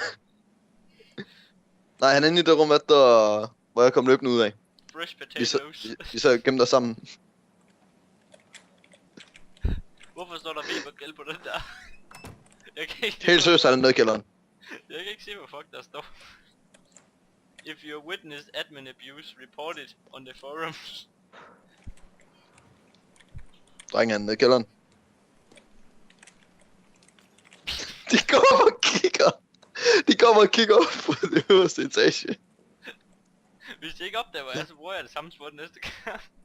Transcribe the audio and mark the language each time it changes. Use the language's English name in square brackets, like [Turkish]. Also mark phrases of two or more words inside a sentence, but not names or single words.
[Danish] Nej, han er inde i det rum, hvor jeg kom løbende ud af. [English] Fresh potatoes. [Danish] Vi så gemt os sammen. Hvorfor står der Weber på den der? Jeg kan ikke... Helt seriøst er han nede i kælderen. Jeg kan ikke se, hvad fuck der står. [English] If you witness admin abuse, report it on the forums. [Danish] Drengen er nede i kælderen. De kommer og kigger. De kommer og kigger op på det øverste etage. Hvis jeg ikke opdager, hvor jeg er, så bruger jeg det samme spot næste gang.